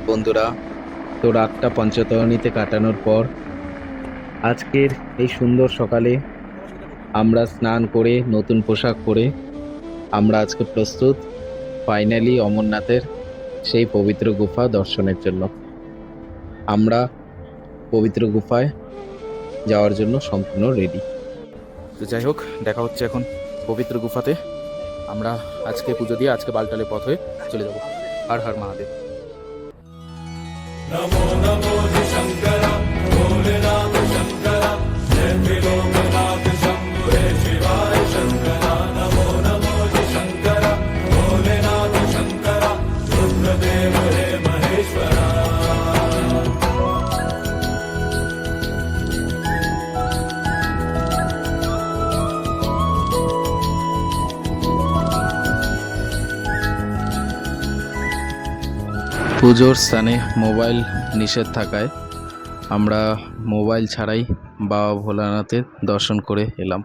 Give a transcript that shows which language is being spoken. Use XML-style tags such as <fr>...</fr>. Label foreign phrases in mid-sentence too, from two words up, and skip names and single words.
<bn>বন্ধুরা, তো রাতটা পঞ্চতরণীতে কাটানোর পর আজকের এই সুন্দর সকালে আমরা স্নান করে নতুন পোশাক পরে আমরা আজকে প্রস্তুত ফাইনালি অমরনাথের সেই পবিত্র গুফা দর্শনের জন্য। আমরা পবিত্র গুফায় যাওয়ার জন্য সম্পূর্ণ রেডি। তো যাই হোক, দেখা হচ্ছে এখন পবিত্র গুফাতে। আমরা আজকে পুজো দিয়ে আজকে বালটালে পথ হয়ে চলে যাব।</bn> <hi>হর হর মহাদেব। नमो नमो शंकर भोलेनाथ शंकर जय त्रिलोकनाथ शंभु हे शिवाय शंकर नमो नमो शंकर भोलेनाथ शंकर रुद्रदेव हे महेश्वरा।</hi> <bn>পুজোর স্থানে মোবাইল নিষেধ থাকায় আমরা মোবাইল ছাড়াই বাবা ভোলানাথের দর্শন করে এলাম।</bn>